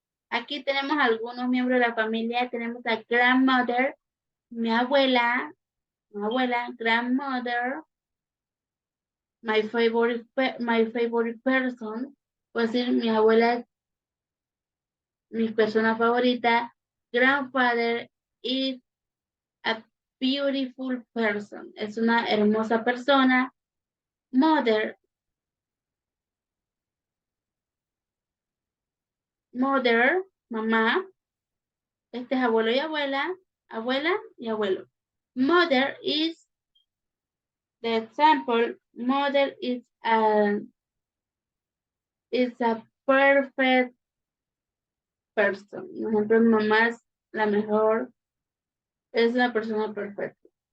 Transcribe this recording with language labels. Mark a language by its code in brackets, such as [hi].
[es] Aquí tenemos algunos miembros de la familia. Tenemos a [en] grandmother, [es] mi abuela, [en] grandmother, my favorite person. [es] Puedo decir mi abuela es mi persona favorita. [en] Grandfather is a beautiful person. [es] Es una hermosa persona. Mother, mamá. Este es abuelo y abuela y abuelo. [en] Mother is, the example, mother is a perfect person. [es] Por ejemplo, mamá es la mejor, es la persona perfecta.